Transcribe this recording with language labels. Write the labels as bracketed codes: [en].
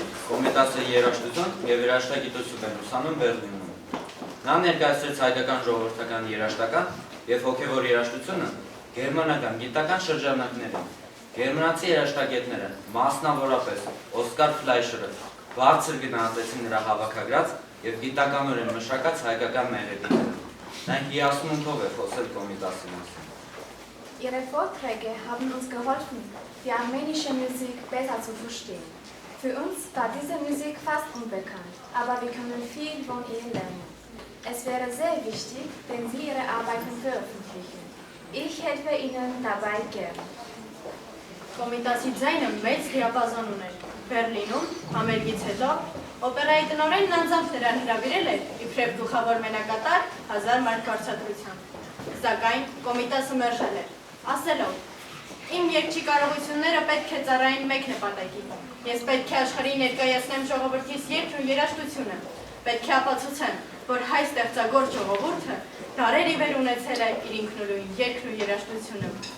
[hy] Կոմիտասը երաժշտություն և երաժշտագիտություն էր ուսանում Բեռլինում։ Նա ներկայացրեց հայկական ժողովրդական երաժշտական և հոգևոր երաժշտությունը գերմանական գիտական շրջանակներում։ Գերմանացի երաժշտագետները, մասնավորապես Օսկար Ֆլայշերը, բարձր գնահատեցին նրա հավաքագրած և գիտականորեն մշակած հայկական մեղեդիները։ Նա հիասմունքով է խոսել Կոմիտասի մասին։ [de] Ihre Vorträge haben uns geholfen, die armenische Musik besser zu verstehen. Für uns war diese Musik fast unbekannt, aber wir können viel von ihr lernen. Es wäre sehr wichtig, wenn Sie Ihre Arbeiten veröffentlichen. Ich helfe Ihnen dabei gern. [hy] Կոմիտասի ձայնը մեծ դիապազոն ուներ։ Բեռլինում, համերգից հետո, օպերայի տնօրենն անձամբ նրան հրավիրել էր իբրև գլխավոր մենակատար 1000 մարկ վարձատրությամբ։ Սակայն Կոմիտասը մերժել էր, ասելով. Իմ երգչի կարողությունները պետք է ծառայեն մեկ նպատակի։ Ես պետք է աշխարհին ներկայացնեմ ժողովրդիս երգն ու երաժշտությունը։ Պետք է ապացուցեմ, որ հայ ստեղծագործ ժողովուրդը դարեր ի վեր ունեցել է իր ինքնուրույն երգն ու երաժշտությունը։